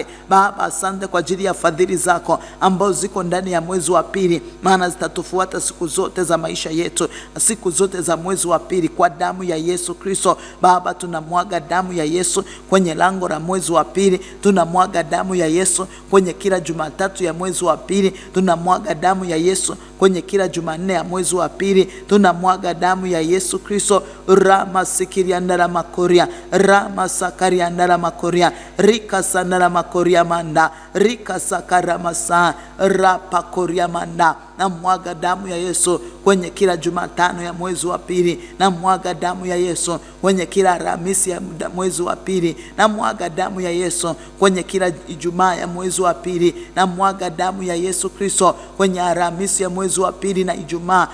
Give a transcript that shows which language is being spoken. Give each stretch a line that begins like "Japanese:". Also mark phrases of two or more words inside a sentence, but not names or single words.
Swahili: Baba, asante kwa ajili ya fadhili zako ambazo ziko ndani ya mwezi wa pili, maana zitatufuata siku zote za maisha yetu, siku zote za mwezi wa pili, kwa damu ya Yesu Kristo. Baba, tunamwaga damu ya Yesu kwenye lango la mwezi wa pili. Tunamwaga damu ya Yesu kwenye kila Jumatatu ya mwezi wa pili. Tunamwaga damu ya Yesu kwenye kila Jumanne ya mwezi wa pili. Tunamwaga damu ya Yesu Kristo. Rama sikiriandara makoria rama sakariandara makoria rika sanara makoria manda rika sakara masa rapa koria manda. Na mwaga damu ya Yesu kwenye kila Jumatano ya mwezi wa pili. Na mwaga damu ya Yesu kwenye kila Alhamisi ya mwezi wa pili. Na mwaga damu ya Yesu kwenye kila Ijumaa ya mwezi wa pili. Na mwaga damu ya Yesu Kristo kwenye Alhamisi ya mwezi wa pili na Ijumaa.